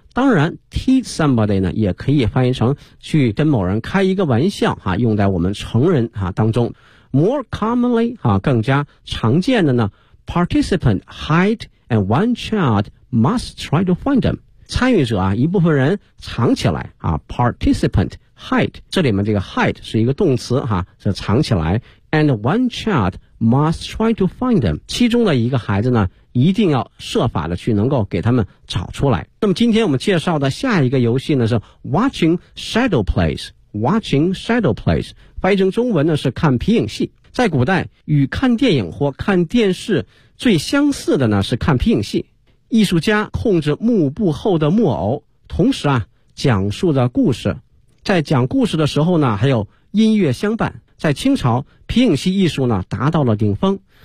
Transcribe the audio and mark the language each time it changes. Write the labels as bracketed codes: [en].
[zh] 当然 [en] tease somebody [zh] 呢也可以翻译成去跟某人开一个玩笑哈、啊、用在我们成人哈、啊、当中 [en] more commonly [zh] 哈、啊、更加常见的呢 [en] Participant hide and one child must try to find them. [zh] 参与者啊，一部分人藏起来啊。 [en] Participant hide， [zh] 这里面这个 hide 是一个动词哈、啊，是藏起来。 [en] And one child must try to find them. [zh] 其中的一个孩子呢，一定要设法的去能够给他们找出来。那么今天我们介绍的下一个游戏呢是 Watching Shadow Plays. Watching Shadow Plays 翻译成中文呢是看皮影戏。在古代与看电影或看电视最相似的呢是看皮影戏艺术家控制幕布后的木偶同时啊讲述着故事在讲故事的时候呢还有音乐相伴在清朝皮影戏艺术呢达到了顶峰